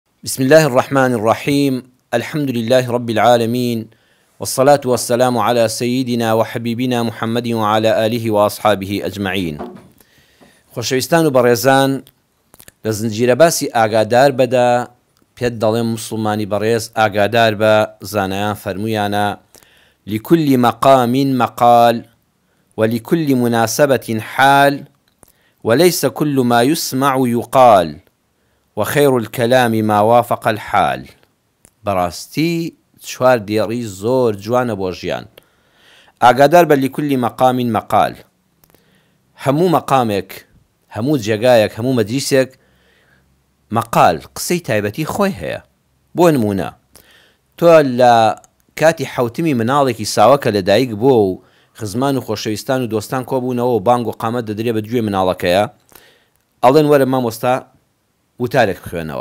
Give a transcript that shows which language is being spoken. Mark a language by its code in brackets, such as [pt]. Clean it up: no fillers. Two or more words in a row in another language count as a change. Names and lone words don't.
[ar] بسم الله الرحمن الرحيم. الحمد لله رب العالمين، والصلاة والسلام على سيدنا وحبيبنا محمد وعلى آله وأصحابه أجمعين. [ckb] خۆشەویستان و بەڕێزان، لە زنجیرە باسی ئاگادار بەدا پێت دەڵێم مسلمانی بەڕێز ئاگادار بە زانایان فەرموویانە [ar] لكل مقام مقال ولكل مناسبة حال وليس كل ما يسمع يقال وخير الكلام ما وافق الحال. [ckb] براستي چوار دێڕی زۆر جوانە بۆ ژیان. ئاگادار بە [ar] لكل مقام مقال. [ckb] هەموو مەقامێک، هەموو جێگایەک، هەموو مەجلیسێک مەقال قسەی تایبەتی خۆی هەیە. بۆ نمونە تۆ لە کاتی حوتمی مناڵێکی ساوەکە لەدایک بۆ و خزمان و خۆشەویستان و دۆستان کۆبوونەوە و بانگ و قامەت دەدرێ بە گوێ مناڵەکەیە، ئەڵێن وەرە مامۆستا وتارێک بخوێنەوە.